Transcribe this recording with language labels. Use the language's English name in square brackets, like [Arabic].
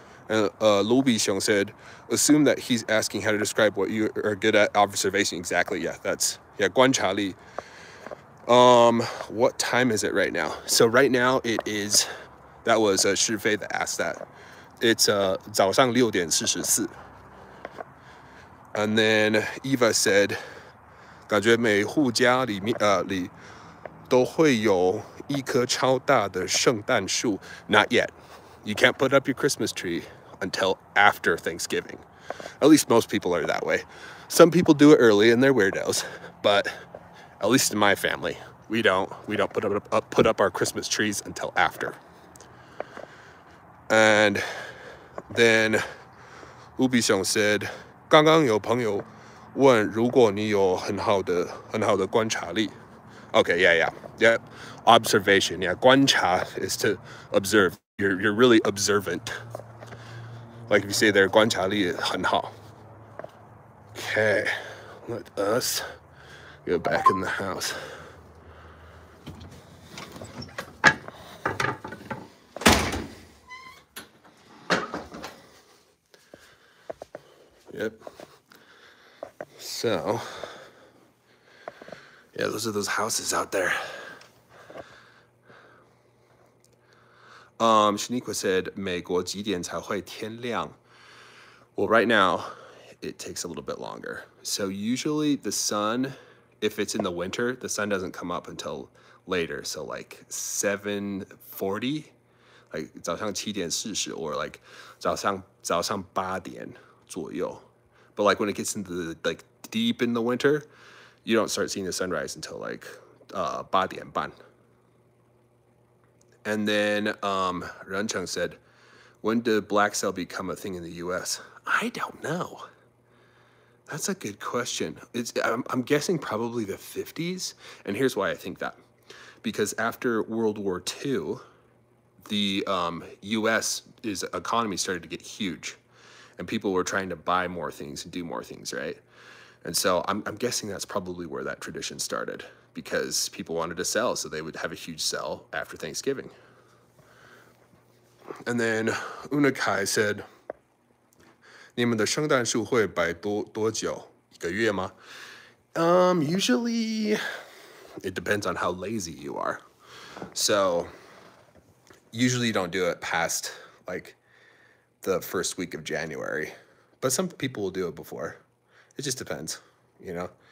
[English] And Lu Bixiong said, assume that he's asking how to describe what you are good at observation. Exactly, yeah, [Chinese] 观察力. [English] What time is it right now? So right now it is, that was Shifei that asked that. It's [Chinese] 早上6点44. [English] And then Eva said, [Chinese] 感觉每户家里都会有一棵超大的圣诞树. [English] Not yet. You can't put up your Christmas tree until after Thanksgiving. At least most people are that way. Some people do it early and they're weirdos, but at least in my family, we don't put up our Christmas trees until after. And then Lu Bixiong said, [Chinese] 刚刚有朋友问如果你有很好的观察力. [English] Okay, yeah. Observation, yeah. [Chinese] 观察 [English] is to observe. You're really observant. Like if you say there, [Chinese] 观察力很好. [English] Okay, let us go back in the house. Yep. So, yeah, those are those houses out there. Shaniqua said, [Chinese] 美国几点才会天亮? [English] Well, right now, it takes a little bit longer. So usually the sun, if it's in the winter, the sun doesn't come up until later. So like 7:40, like [Chinese] 早上7点40, [English] or like [Chinese] 早上8点左右. [English] But like when it gets into the, like deep in the winter, you don't start seeing the sunrise until like 8点半. And then Rencheng said, when did black cell become a thing in the US? I don't know. That's a good question. I'm guessing probably the 50s. And here's why I think that. Because after World War II, the US economy started to get huge. And people were trying to buy more things and do more things, right? And so I'm guessing that's probably where that tradition started, because people wanted to sell, so they would have a huge sell after Thanksgiving. And then Unakai said, [Chinese] 你们的圣诞树会摆多久？一个月吗？ [English] Usually, it depends on how lazy you are. So, usually you don't do it past, like, the first week of January. But some people will do it before. It just depends, you know?